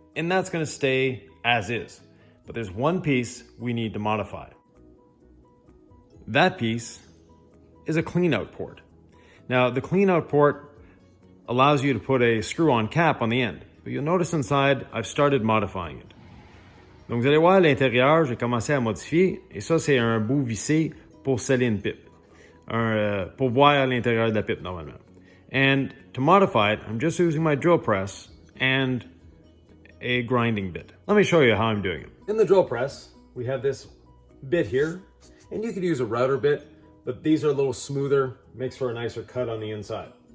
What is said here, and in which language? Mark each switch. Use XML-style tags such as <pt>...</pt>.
<en>And that's going to stay as is. But there's one piece we need to modify. That piece is a clean-out port. Now, the clean-out port allows you to put a screw-on cap on the end. But you'll notice inside, I've started modifying it.</en> <fr>Donc, vous allez voir à l'intérieur, j'ai commencé à modifier. Et ça, c'est un bout vissé pour sceller une pipe. Pour voir à l'intérieur de la pipe, normalement.</fr> <en>And to modify it, I'm just using my drill press and a grinding bit. Let me show you how I'm doing it. In the drill press, we have this bit here, and you could use a router bit, but these are a little smoother, makes for a nicer cut on the inside.</en>